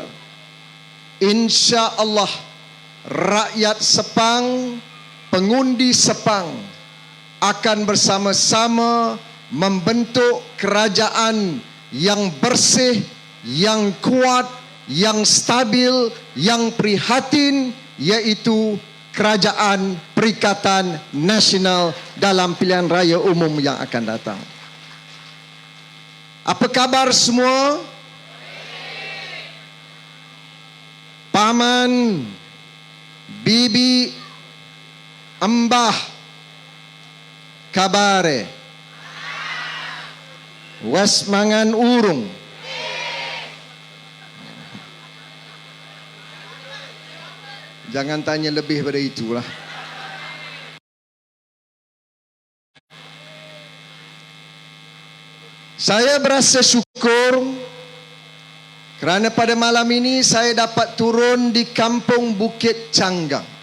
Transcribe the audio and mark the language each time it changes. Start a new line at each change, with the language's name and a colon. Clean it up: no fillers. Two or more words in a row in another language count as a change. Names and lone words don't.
Malay: Insya-Allah rakyat Sepang, pengundi Sepang akan bersama-sama membentuk kerajaan yang bersih, yang kuat, yang stabil, yang prihatin, iaitu Kerajaan Perikatan Nasional dalam pilihan raya umum yang akan datang. Apa kabar semua?
Javanese: Paman, bibi, embah, kabare, was mangan urung.
Malay: Jangan tanya lebih pada itulah. Saya berasa syukur kerana pada malam ini saya dapat turun di kampung Bukit Canggang.